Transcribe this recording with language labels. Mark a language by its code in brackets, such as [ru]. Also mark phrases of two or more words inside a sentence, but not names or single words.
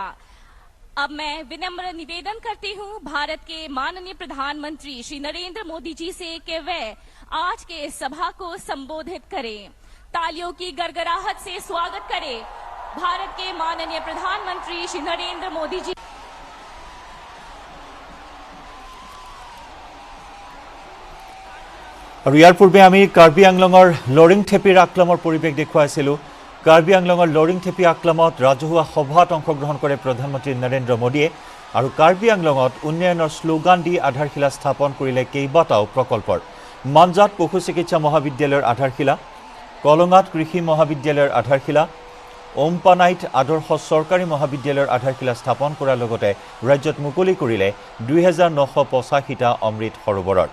[hi] अब मैं विनम्र निवेदन करती हूँ भारत के माननीय प्रधानमंत्री श्री नरेंद्र मोदी जी से कि वे आज के इस सभा को संबोधित करें। तालियों की गड़गड़ाहट से स्वागत करें भारत के माननीय प्रधानमंत्री श्री नरेंद्र मोदी जी। [as] और ইয়াৰ পূৰ্বে আমি কাৰ্বি আংলঙৰ লৰিং থেপিৰ আক্ৰমৰ পৰিৱেশ দেখুৱাইছিলোঁ। কাৰ্বি আংলঙৰ লৰিং থেপি আক্ৰমত ৰাজহুৱা সভাত অংশগ্ৰহণ কৰে প্ৰধানমন্ত্ৰী নৰেন্দ্ৰ মোদীয়ে আৰু কাৰ্বি আংলঙত উন্নয়নৰ শ্লোগান দি আধাৰশিলা স্থাপন কৰিলে কেইবাটাও প্ৰকল্পৰ। মাঞ্জাত পশু চিকিৎসা মহাবিদ্যালয়ৰ আধাৰশিলা, কলঙাত কৃষি মহাবিদ্যালয়ৰ আধাৰশিলা, ওমপানাইত আদৰ্শ চৰকাৰী মহাবিদ্যালয়ৰ আধাৰশিলা স্থাপন কৰাৰ লগতে ৰাজ্যত মুকলি কৰিলে 2985টা অমৃত সৰোবৰৰ।